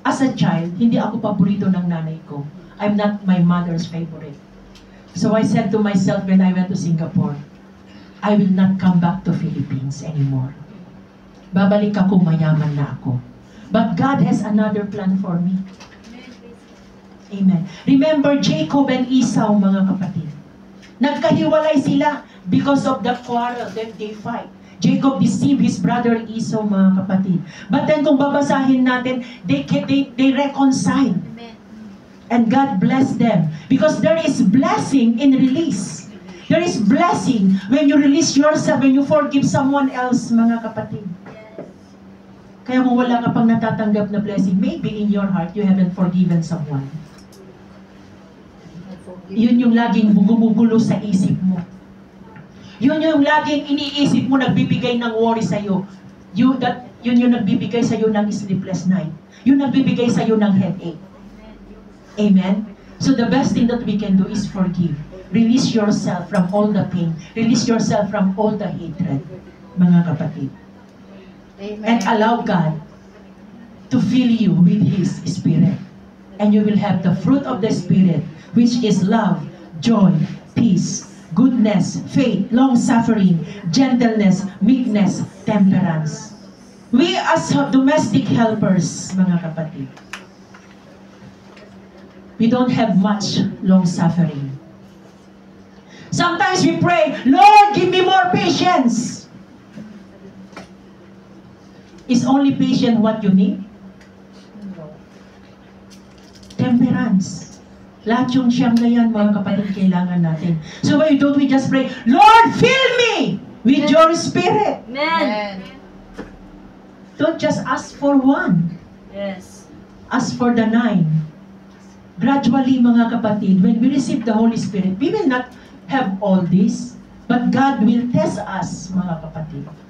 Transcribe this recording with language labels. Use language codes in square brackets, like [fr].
[en] As a child, [tl] hindi ako paborito ng nanay ko. [en] I'm not my mother's favorite. So I said to myself when I went to Singapore, I will not come back to Philippines anymore. [tl] Babalik ako, mayaman na ako. [en] But God has another plan for me. Amen. Remember Jacob and Esau, [tl] mga kapatid. Nagkahiwalay sila [en] because of the quarrel that they fight. Jacob deceived his brother Esau, [tl] mga kapatid. [en] But then [tl] kung babasahin natin, [en] they reconcile. And God blessed them. Because there is blessing in release. There is blessing when you release yourself, when you forgive someone else, [tl] mga kapatid. Kaya kung wala ka pang natatanggap na blessing, [en] maybe in your heart, you haven't forgiven someone. [tl] Yun yung laging gumugulo sa isip mo. Yun yung laging iniisip mo, nagbibigay ng worry sa'yo. Yun yung nagbibigay sa'yo ng [en] sleepless night. [tl] Yun nagbibigay sa'yo ng headache. Amen? [en] So the best thing that we can do is forgive. Release yourself from all the pain. Release yourself from all the hatred, [tl] mga kapatid. Amen. [en] And allow God to fill you with His Spirit. And you will have the fruit of the Spirit, which is love, joy, peace, goodness, faith, long-suffering, gentleness, meekness, temperance. We as domestic helpers, [tl] mga kapatid, [en] we don't have much long-suffering. Sometimes we pray, Lord, give me more patience. Is only patience what you need? Temperance. [tl] Lahat yung siyam na yan, mga kapatid, kailangan natin. [en] So why don't we just pray, Lord, fill me with your Spirit. Amen. Don't just ask for one. Yes. Ask for the 9. Gradually, [tl] mga kapatid, [en] when we receive the Holy Spirit, we will not have all this, but God will test us, mga kapatid.